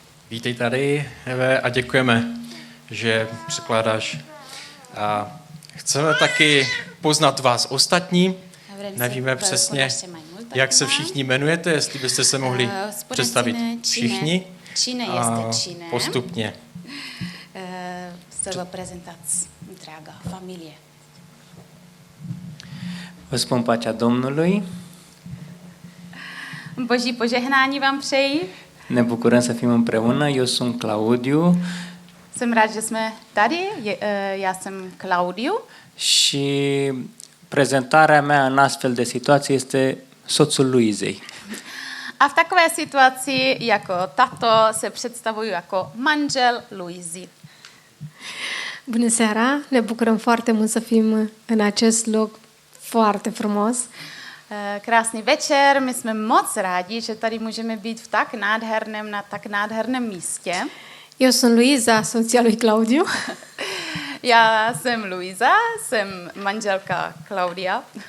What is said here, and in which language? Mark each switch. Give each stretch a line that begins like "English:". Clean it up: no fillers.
Czech: Vítej tady, Eve, a děkujeme, že překládáš. A chceme taky poznat vás ostatní. Nevíme přesně, jak se všichni jmenujete, jestli byste se mohli představit všichni.
Romanian: Cine a este cine?
Czech: postupně.
Romanian: Să vă prezentați întreaga familie. Vă spun pacea Domnului.
Czech: Boží požehnání vám přeji.
Romanian: Ne bucurăm să fim împreună. Eu sunt Claudiu
Czech: Jsem rád, že jsme tady. Já jsem Claudiu.
Romanian: și prezentarea mea în astfel de situații este soțul Luizei.
Czech: A v takové situaci jako tato se představuji jako manžel Luizy.
Romanian: Bună seara! Ne bucurăm foarte mult să fim în acest loc foarte frumos.
Czech: Krásný večer, my jsme moc rádi, že tady můžeme být na tak nádherném místě.
Romanian: Eu sunt Luiza, soția lui Claudiu.
Czech: Já jsem Luiza, jsem manželka Claudia.